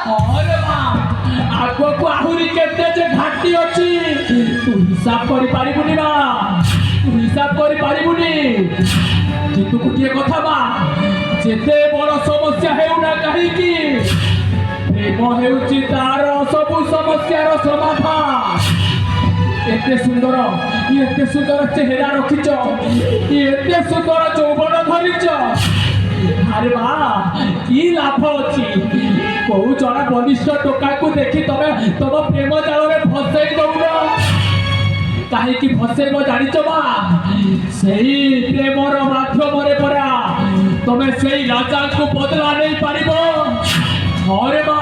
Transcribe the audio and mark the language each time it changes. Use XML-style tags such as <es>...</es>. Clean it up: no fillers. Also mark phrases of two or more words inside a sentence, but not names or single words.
<or>ଆଗକୁ ଆହୁରି କେତେ ଯେ ଘାଟି ଅଛି ତୁ ହିସାବ କରିପାରିବୁନି ମା ତୁ ହିସାବ କରିପାରିବୁନି କିନ୍ତୁ ଗୋଟିଏ କଥା ମା ଯେତେ ବଡ଼ ସମସ୍ୟା ହେଉନା କାହିଁକି ପ୍ରେମ ହେଉଛି ତାର ସବୁ ସମସ୍ୟାର ସମାଧାନ ଏତେ ସୁନ୍ଦର ଚେହେରା ରଖିଛ ଏତେ ସୁନ୍ଦର ଯୌବନ ଧରିଛ ଆରେ ମା କି ଲାଭ ଅଛି କୋଉ ଜଣେ ବଳିଷ୍ଠ ଟୋକାକୁ ଦେଖି ତମେ ତମ ପ୍ରେମ ଜାଳରେ ଫସେଇ ଦଉନ କାହିଁକି ଫସେଇବ ଜାଣିଛ ମା ସେଇ ପ୍ରେମର ମାଧ୍ୟମରେ ପରା ତମେ ସେଇ ରାଜାଙ୍କୁ ବଦଲା ନେଇ ପାରିବ ହରେ ମା</or>